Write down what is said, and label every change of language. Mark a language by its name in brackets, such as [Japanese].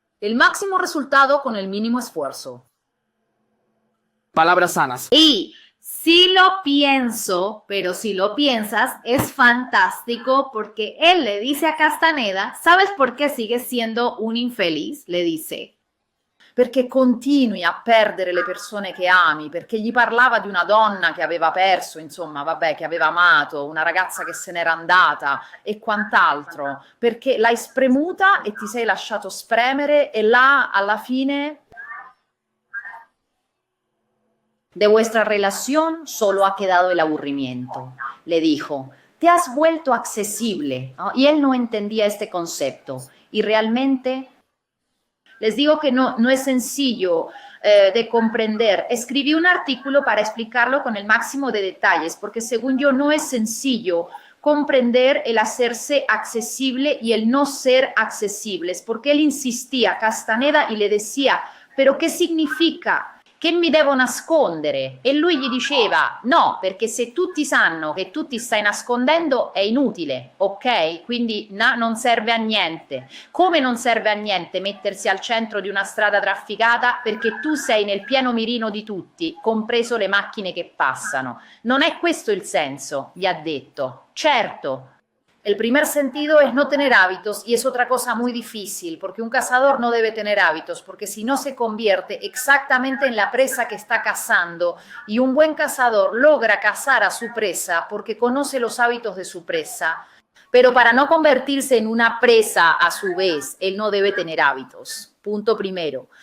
[Spanish] el máximo resultado con el mínimo esfuerzo. Palabras sanas. Y sí lo pienso, pero si lo piensas es fantástico porque él le dice a Castaneda, ¿sabes por qué sigues siendo un infeliz? Le dice. [Italian] Perché continui a perdere le persone che ami, perché gli parlava di una donna che aveva perso, insomma, vabbè, che aveva amato, una ragazza che se n'era andata e quant'altro, perché l'hai spremuta e ti sei lasciato spremere e là alla fine [Spanish] de vuestra relación solo ha quedado el aburrimiento, le dijo. Te has vuelto accesible, ¿no? Y él no entendía este concepto. Y realmente, les digo que no es sencillo de comprender. Escribí un artículo para explicarlo con el máximo de detalles, porque según yo no es sencillo comprender el hacerse accesible y el no ser accesibles, porque él insistía, Castaneda, y le decía, ¿pero qué significa? [Italian] Che mi devo nascondere? E lui gli diceva no, perché se tutti sanno che tu ti stai nascondendo è inutile, ok? Quindi non serve a niente. Come non serve a niente mettersi al centro di una strada trafficata perché tu sei nel pieno mirino di tutti, compreso le macchine che passano? Non è questo il senso, gli ha detto. Certo. [Spanish] El primer sentido es no tener hábitos y es otra cosa muy difícil porque un cazador no debe tener hábitos porque si no se convierte exactamente en la presa que está cazando y un buen cazador logra cazar a su presa porque conoce los hábitos de su presa, pero para no convertirse en una presa a su vez, él no debe tener hábitos. Punto primero.